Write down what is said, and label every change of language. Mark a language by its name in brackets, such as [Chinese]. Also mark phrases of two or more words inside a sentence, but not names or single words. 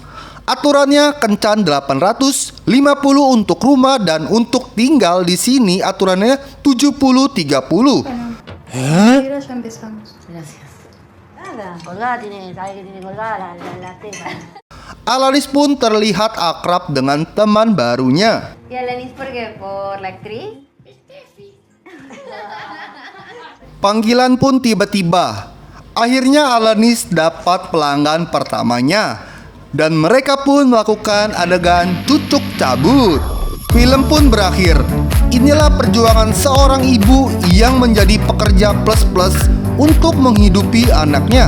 [Indonesian] Aturannya kencan 850 untuk rumah dan untuk tinggal di sini aturannya 70-30. Alanis pun terlihat akrab dengan teman barunya. [Spanish] ¿Y Alanis por qué? ¿Por la actriz? [Indonesian] Panggilan pun tiba-tiba. Akhirnya Alanis dapat pelanggan pertamanya. Dan mereka pun melakukan adegan cucuk cabut. Film pun berakhir. Inilah perjuangan seorang ibu yang menjadi pekerja plus-plus untuk menghidupi anaknya.